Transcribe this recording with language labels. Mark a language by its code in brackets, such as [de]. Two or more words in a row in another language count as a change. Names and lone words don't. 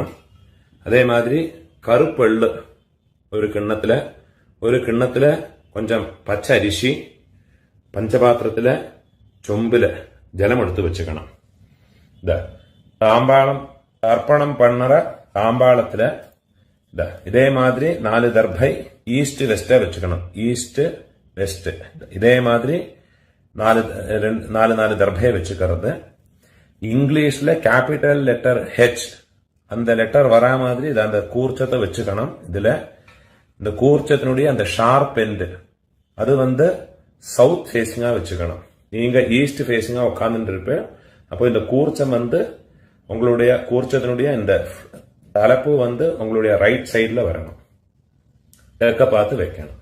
[ta] அதேமாதிரி கறுப்பெள்ளு ஒரு கிண்ணத்தில் கொஞ்சம் பச்சை அரிசி, பஞ்சபாத்திரத்துல சொம்புல ஜலமெடுத்து வச்சுக்கணும். இதோ தாம்பாளம் தர்ப்பணம் பண்ற தாம்பாளத்துல இதோ இதேமாதிரி 4 தர்ப்பை [en] East West [ta] വെച്ചുക്കണം. [en] East West [ta] இதேமாதிரி 4 தர்ப்பையை வச்சுக்கறது. இங்கிலீஷ்ல [en] capital letter H [ta] அந்த லெட்டர் வரா மாதிரி இது அந்த கூர்ச்சத்தை வச்சுக்கணும். இதுல இந்த கூர்ச்சத்தினுடைய அந்த [en] sharp end [ta] அது [en] south facing-ஆ [ta] வச்சுக்கணும். நீங்க [en] east facing-ஆ [ta] உட்கார்ந்துட்டு இருப்பேன். அப்போ இந்த கூர்ச்சம் உங்களுடைய கூர்ச்சத்தினுடைய இந்த தலைப்பு உங்களுடைய [en] right side-ல [ta] வரணும், கிழக்க பார்த்து வைக்கணும்.